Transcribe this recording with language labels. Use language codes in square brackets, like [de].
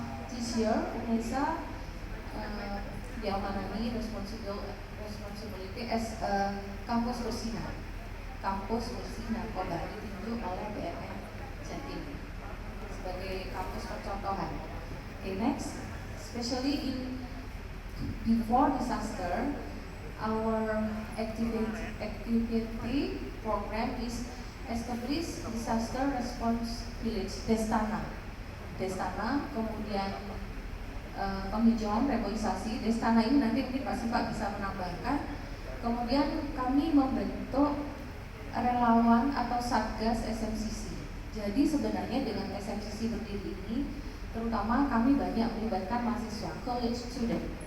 [en] This year, UNESA [id] diamanani [en] responsibility as [id] kampus bersinar. Kampus bersinar kembali ditunjuk oleh BNN Jatim sebagai kampus percontohan. [en] Okay, next, especially in before disaster, our activity program is establish disaster response village Destana, [id] kemudian penghijauan reboisasi. Destana ini nanti mungkin Pak Siva bisa menambahkan. Kemudian kami membentuk relawan atau satgas SMCC. Jadi sebenarnya dengan SMCC berdiri ini, terutama kami banyak melibatkan mahasiswa, [en] college student.